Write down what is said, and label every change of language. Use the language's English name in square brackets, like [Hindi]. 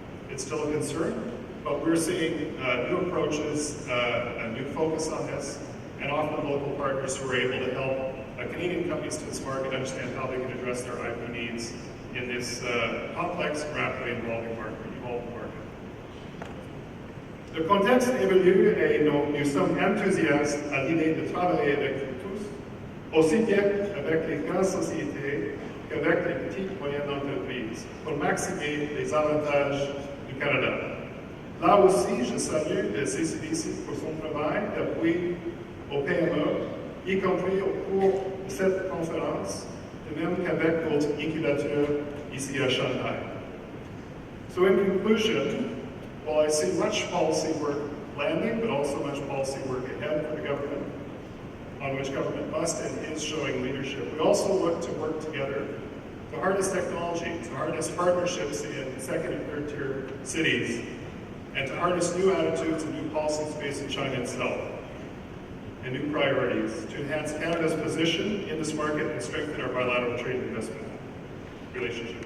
[English] It's still a concern, but we're seeing new approaches, a new focus on this, and often local partners who are able to help Canadian companies to this market understand how they can address their IP needs in this complex, rapidly evolving market. [French] Le contexte évolue et nous sommes enthousiastes à l'idée de travailler avec tous, aussi bien avec les grandes sociétés qu'avec les petites et moyennes entreprises, pour maximiser les avantages du Canada. Là aussi, je salue le CCBC pour son travail d'appui aux PME, y compris au cours de cette conférence, de même qu'avec d'autres incubateurs ici à Shanghai. [English] So in conclusion, while I see much policy work landing, but also much policy work ahead for the government, on which government must and is showing leadership, we also look to work together to harness technology, to harness partnerships in second and third tier cities, and to harness new attitudes and new policy space in China itself, and new priorities to enhance Canada's position in this market and strengthen our bilateral trade and investment relationship.